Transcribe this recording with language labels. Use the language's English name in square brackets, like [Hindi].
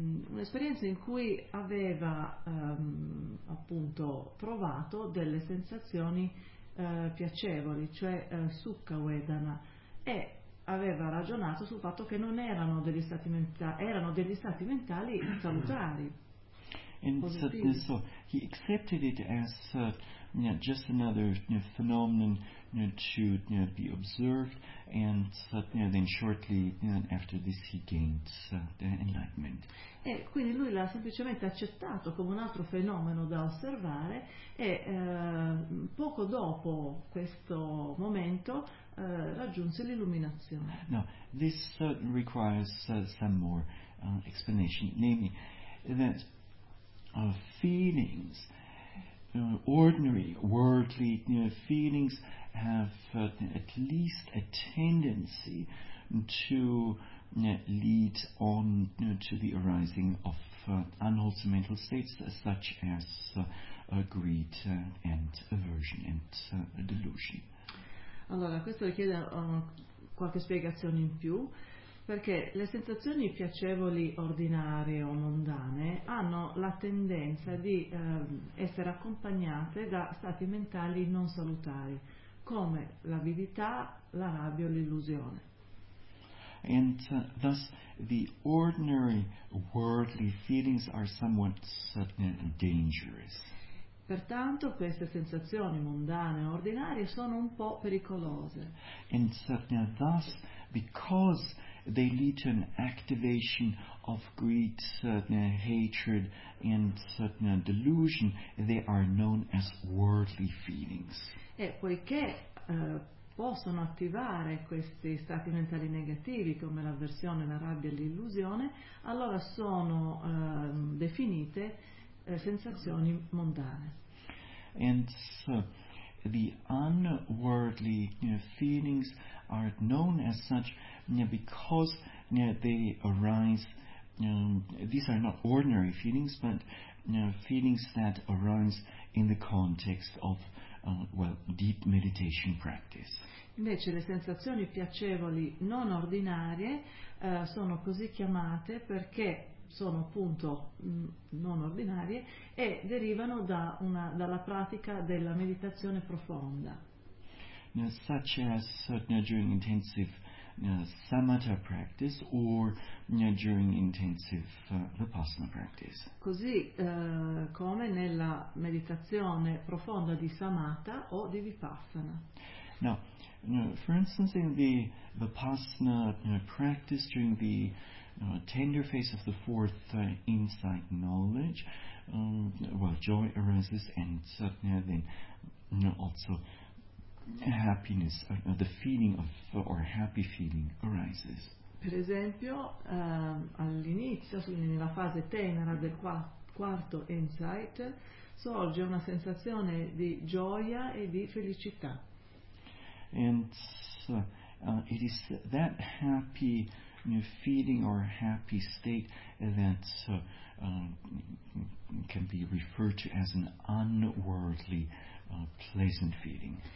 [Italian] un'esperienza in cui aveva appunto provato delle sensazioni piacevoli, cioè sukha vedana, e aveva ragionato sul fatto che non erano degli stati mentali, erano degli stati mentali salutari. [English] And so he accepted it as just another phenomenon to be observed, and then shortly after this he gained enlightenment. [Italian] E quindi lui l'ha semplicemente accettato come un altro fenomeno da osservare e poco dopo questo momento raggiunse l'illuminazione. [English] Now, this requires some more explanation, namely that feelings, ordinary worldly feelings, have at least a tendency to lead on to the arising of unwholesome mental states such as greed and aversion and delusion. [Italian] Allora, questo richiede qualche spiegazione in più, perché le sensazioni piacevoli ordinarie o mondane hanno la tendenza di essere accompagnate da stati mentali non salutari, come l'avidità, la rabbia o l'illusione. [English] And thus the ordinary worldly feelings are somewhat dangerous. [Italian] Pertanto queste sensazioni mondane e ordinarie sono un po' pericolose. [English] And thus, because they lead to an activation of greed, hatred and delusion, they are known as worldly feelings. [Italian] E poiché possono attivare questi stati mentali negativi come l'avversione, la rabbia e l'illusione, allora sono definite sensazioni mondane. [English] And so the unworldly feelings are known as such because they arise, these are not ordinary feelings, but feelings that arise in the context of deep meditation practice. [Italian] Invece le sensazioni piacevoli non ordinarie sono così chiamate perché sono appunto non ordinarie e derivano dalla pratica della meditazione profonda. [English] Such as during intensive samatha practice or during intensive vipassana practice. [Italian] Così come nella meditazione profonda di samatha o di vipassana. [English] Now, for instance, in the vipassana practice during the tender phase of the fourth insight knowledge, joy arises, and then also happiness, the feeling of or happy feeling arises. [Italian] Per esempio, all'inizio, quindi nella fase tenera del quarto insight, sorge una sensazione di gioia e di felicità. [English] And it is that happy feeling or happy state that can be referred to as an unworldly pleasant feeling.